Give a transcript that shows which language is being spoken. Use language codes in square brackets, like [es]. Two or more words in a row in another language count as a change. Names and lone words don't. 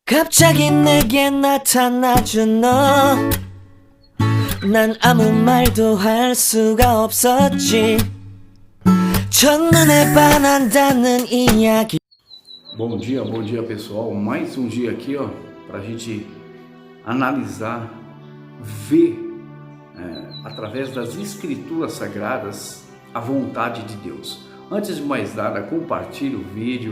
[ko] 갑자기 내게 나타나준 너, 난 아무 말도 할 수가 없었지. 첫눈에 반한다는 이야기. [pt] Bom dia pessoal, mais um dia aqui ó, para a gente analisar, ver através das escrituras sagradas a vontade de Deus. Antes de mais nada, compartilhe o vídeo.